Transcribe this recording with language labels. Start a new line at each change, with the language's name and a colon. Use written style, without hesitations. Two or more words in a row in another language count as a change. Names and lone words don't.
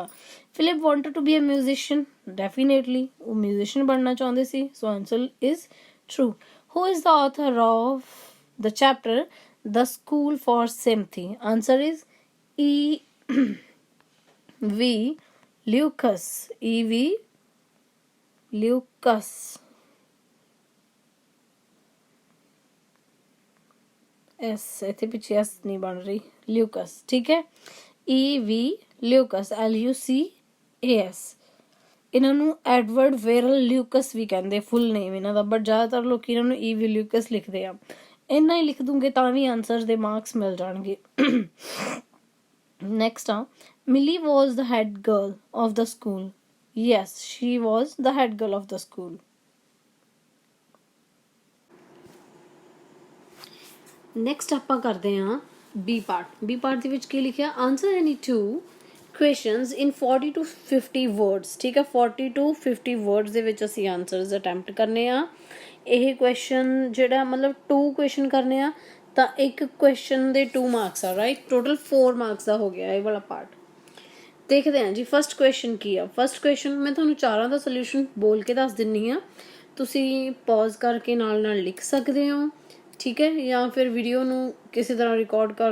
English: Philip wanted to be a musician, definitely
Punjabi: ਉਹ ਮਿਊਜ਼ੀਸ਼ੀਅਨ ਬਣਨਾ ਚਾਹੁੰਦੇ ਸੀ।
English: So answer is true. Who is the author of the chapter The School for Sympathy? Answer is E.V. Lucas. E.V. Lucas.
Punjabi: S ਇੱਥੇ ਪਿੱਛੇ S ਨਹੀਂ ਬਣ ਰਹੀ, ਲਿਊਕਸ, ਠੀਕ ਹੈ। E.V. ਲਿਊਕਸ, LUCAS। ਇਹਨਾਂ ਨੂੰ ਐਡਵਰਡ ਵੇਰਲ ਲਿਊਕਸ ਵੀ ਕਹਿੰਦੇ,
English: full name
Punjabi: ਇਹਨਾਂ ਦਾ, ਬਟ ਜ਼ਿਆਦਾਤਰ ਲੋਕ ਇਹਨਾਂ ਨੂੰ E.V. ਲਿਊਕਸ ਲਿਖਦੇ ਆ। ਇੰਨਾ ਹੀ ਲਿਖ ਦੂੰਗੇ ਤਾਂ ਵੀ ਆਂਸਰ ਦੇ ਮਾਰਕਸ ਮਿਲ ਜਾਣਗੇ। Next ਆ,
English: Millie was the head girl of the school. Yes, she was the head girl of the school.
Punjabi: Next ਆਪਾਂ ਕਰਦੇ ਹਾਂ
English: B part
Punjabi: ਦੇ ਵਿੱਚ ਕੀ ਲਿਖਿਆ
English: answer any 2 questions in 40 to 50 words
Punjabi: ਠੀਕ ਹੈ
English: 40 to 50 words
Punjabi: ਦੇ ਵਿੱਚ ਅਸੀਂ
English: answers attempt
Punjabi: ਕਰਨੇ ਆ ਇਹ ਕੁਐਸਚਨ ਜਿਹੜਾ ਮਤਲਬ 2 ਕੁਐਸਚਨ ਕਰਨੇ ਆ ਤਾਂ ਇੱਕ ਕੁਐਸਚਨ ਦੇ 2 ਮਾਰਕਸ ਆ
English: right total 4 marks
Punjabi: ਦਾ ਹੋ ਗਿਆ ਇਹ ਵਾਲਾ ਪਾਰਟ ਦੇਖਦੇ ਹਾਂ ਜੀ
English: first question
Punjabi: ਕੀ ਆ
English: first question
Punjabi: ਮੈਂ ਤੁਹਾਨੂੰ ਚਾਰਾਂ ਦਾ ਸੋਲੂਸ਼ਨ ਬੋਲ ਕੇ ਦੱਸ ਦਿੰਨੀ ਆ ਤੁਸੀਂ ਪੌਜ਼ ਕਰਕੇ ਨਾਲ ਨਾਲ ਲਿਖ ਸਕਦੇ ਹੋ ਠੀਕ ਹੈ ਜਾਂ ਫਿਰ ਵੀਡੀਓ ਨੂੰ ਕਿਸੇ ਤਰ੍ਹਾਂ ਰਿਕਾਰਡ ਕਰ